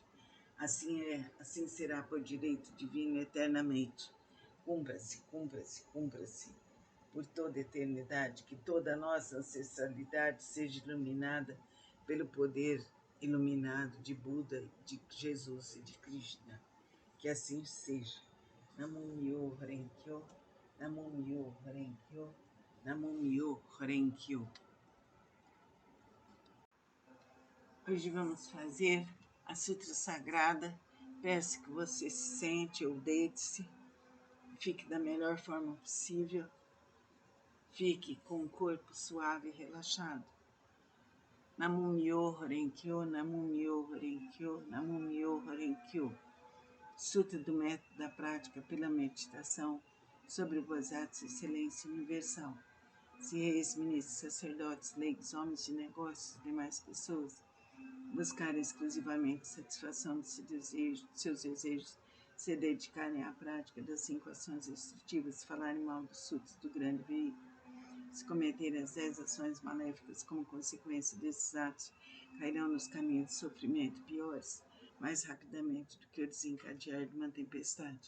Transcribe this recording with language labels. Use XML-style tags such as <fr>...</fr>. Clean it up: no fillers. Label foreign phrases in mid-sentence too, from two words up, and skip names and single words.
<pt>Assim é, assim será por direito divino eternamente. Cumpra-se, cumpra-se, cumpra-se por toda a eternidade, que toda a nossa ancestralidade seja iluminada pelo poder iluminado de Buda, de Jesus e de Krishna. Que assim seja.</pt> <ja>南無妙蓮経、南無妙蓮経、南無妙蓮経.</ja> <pt>Hoje vamos fazer a Sutra Sagrada. Peço que você se sente ou deite-se, fique da melhor forma possível, fique com o corpo suave e relaxado.</pt> <ja>南無妙蓮経、南無妙蓮経、南無妙蓮経.</ja> <pt>Sutra do método da prática pela meditação sobre o Bodhisattva Excelência Universal. Se reis, ministros, sacerdotes, leigos, homens de negócios e demais pessoas buscarem exclusivamente satisfação de seus desejos, se dedicarem à prática das 5 ações restritivas, falarem mal dos sutras do grande veículo, se cometerem as 10 ações maléficas como consequência desses atos, cairão nos caminhos de sofrimento piores, mais rapidamente do que o desencadear de uma tempestade.</pt>